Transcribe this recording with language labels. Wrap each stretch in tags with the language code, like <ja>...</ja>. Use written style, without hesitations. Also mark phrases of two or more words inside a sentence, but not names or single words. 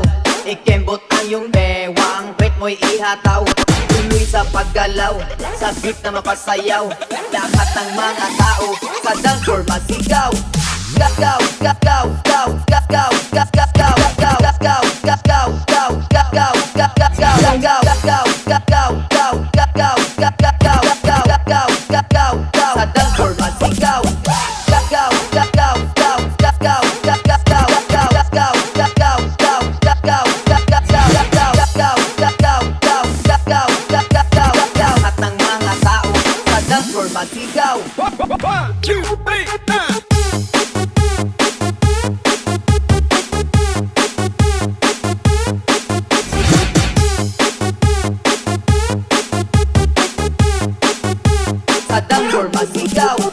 <tl>Ikembot ang iyong bewang, pet mo'y ihataw. Tuloy sa paggalaw, sa beat na mapasayaw. Lahat ng mga tao, sa</tl> <en>dance floor</en> <tl>masigaw. Gagaw, gagaw, gaw, gagaw, gagaw, gagaw, gagaw, gagaw, gaw, gagaw, gagaw, gagaw, gagaw, gagaw, gaw, gagaw, gagaw, gagaw, gagaw, gagaw, gaw. Sa</tl> <en>dance floor</en> <tl>masigaw. Gagaw, gagaw, gaw, gagaw, gagaw, gagaw, gagaw, gagaw, gaw, gagaw, gagaw, gagaw, gagaw, gagaw, gaw, gagaw, gagaw, gagaw. Lahat ng mga tao, sa</tl> <en>dance floor</en> <tl>masigaw. 1, 2, 3, Sa</tl> <en>dance floor</en> <tl>masigaw.</tl>